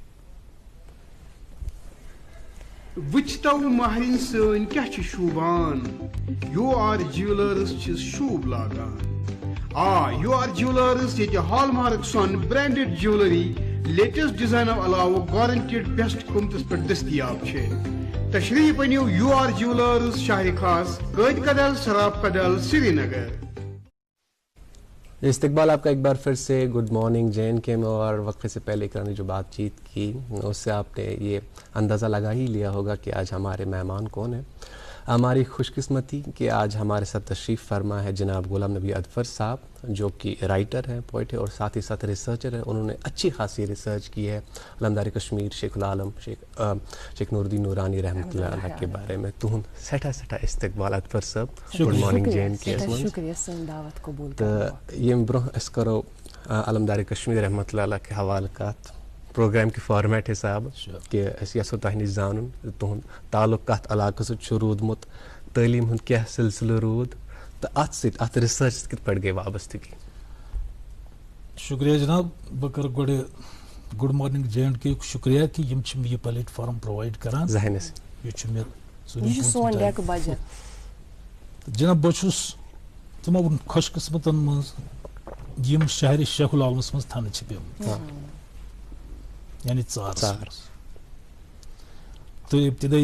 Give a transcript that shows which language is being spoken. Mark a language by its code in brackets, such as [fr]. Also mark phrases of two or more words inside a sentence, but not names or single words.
[ks] وٕچھتو مہرِنۍ سٲنۍ کیٛاہ چھِ شوٗبان یوٗ آر جیولٲرٕس چھِس شوٗب لاگان یوٗ آر جیولٲرٕس ییٚتہِ ہال مارک سۄن [en] branded jewellery latest [ks] ڈِزاینو علاوٕ [en] guaranteed best [ks] قۭمتس پٮ۪ٹھ دٔستیاب چھِ تشریٖف أنِو یوٗ آر جیولٲرٕس شاہہِ خاص قٲدۍ کدل سراف کدل سری نگر. [ur] استقبال آپ کا ایک بار پھر سے [en] good morning [ur] جے کے میں اور وقفے سے پہلے کرنے جو بات چیت کی اس سے آپ نے یہ اندازہ لگا ہی لیا ہوگا کہ آج ہمارے مہمان کون ہیں. ہماری خوش قسمتی کہ آج ہمارے ساتھ تشریف فرما ہے جناب غلام نبی اظفر صاحب جو کہ رائٹر ہیں پوئٹ ہے اور ساتھ ہی ساتھ ریسرچر ہے. انہوں نے اچھی خاصی ریسرچ کی ہے علمدار کشمیر شیخ العالم شیخ نور الدین نورانی [ar] رحمۃ اللہ علیہ [ur] کے بارے میں. [ks] تہند سٹھا استقبال اظفر صاحب [en] good morning [ks] جے کے تو یم برہ اس کرو علمدار کشمیر [ar] رحمۃ اللہ علیہ [ks] کے حوالہ کت پروگرام کے فارمیٹ حساب کہ أسۍ یژھو تۄہہِ نِش زانُن تُہُنٛد تعلق کتھ علاقس سۭتۍ چھُ روٗدمُت تعلیٖم ہُنٛد کیٛاہ سلسلہٕ روٗد تہٕ اتھ سۭتۍ اتھ رِسرچ سۭتۍ کِتھ پٲٹھۍ گٔے وابستگی. شُکریہ جناب بہٕ کرٕ گۄڈٕ [en] good morning [ks] جے اینڈ کے یُک شُکریہ کہِ یِم چھِ مےٚ یہِ [en] platform provide [ks] کران یہِ چھُ مےٚ جناب بہٕ چھُس تِمو خۄش قٕسمتن منٛز یِم شہرِ شیخ العالمس منٛز تھاونہٕ چھِ پیٚمٕتۍ یعنی ژارس تہٕ ابتدٲیی